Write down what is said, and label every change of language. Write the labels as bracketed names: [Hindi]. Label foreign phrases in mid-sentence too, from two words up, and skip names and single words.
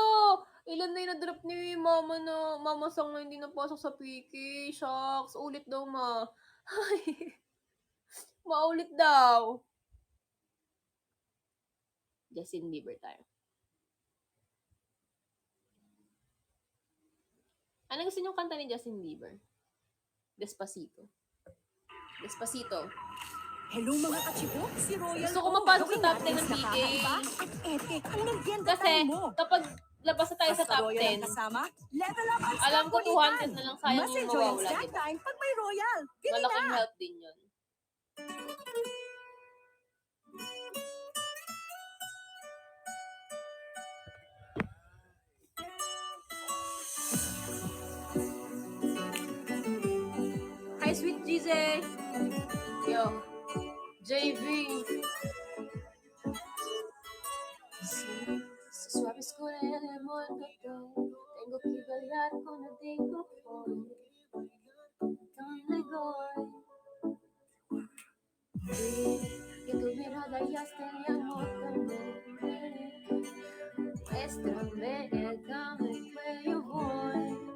[Filipino] Ilan na yung na-drop ni Mama Sang na hindi napasok sa PK. Shucks. Ulit daw, ma. Ay. Maulit daw. Justin Bieber tayo. Ano gusto niyong kanta ni Justin Bieber? Despacito. Despacito. Hello mga kachibo, si Royal Gusto ko O. mapasok sa Gawin top 10 natin ng mas PK. nakakaiba at epic ang merienda Kasi, time mo. kapag labas na tayo sa Basta top Royal ang 10, kasama, level up ang alam ko snack kulitan. 200 na lang sayang Mas yung enjoy ang mawawala, snack diba? time pag may Royal. Bili Malaking na! help din yun. Hi, Sweet Jesus! Yo, JV! [Spanish] Si suaves con el envoltorio, tengo que bailar con el tiempo hoy. ¿Dónde voy? Que tu mirada ya esté agotándome. Muéstrame el camino que yo voy.